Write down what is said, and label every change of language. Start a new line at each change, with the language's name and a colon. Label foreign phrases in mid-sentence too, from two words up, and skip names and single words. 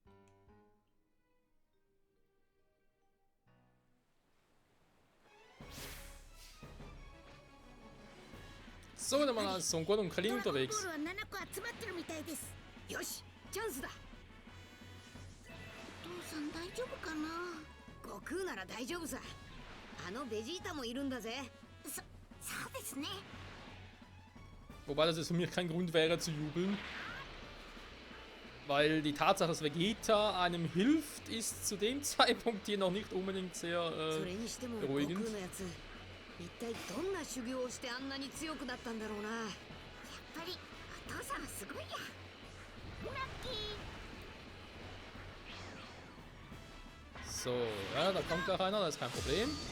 German: So, dann mal Son Goku und Krillin
Japanese: ドラゴンボ
German: unterwegs.
Japanese: ールは7個集まってるみたいです。よし、チャンスだ。お父さん大丈夫かな。悟空なら大丈夫さ。あのベジータもいるんだぜ。そうですね。
German: Wobei das jetzt für mich kein Grund wäre zu jubeln. Weil die Tatsache, dass Vegeta einem hilft, ist zu dem Zeitpunkt hier noch nicht unbedingt sehr
Japanese: それにしても悟
German: beruhigend.
Japanese: 空のやつ、一体どんな修行をしてあんなに強くなったんだろうな。やっぱりお父さんはすごいや。ラッキー。
German: So, ja, da kommt gleich einer, das ist kein Problem.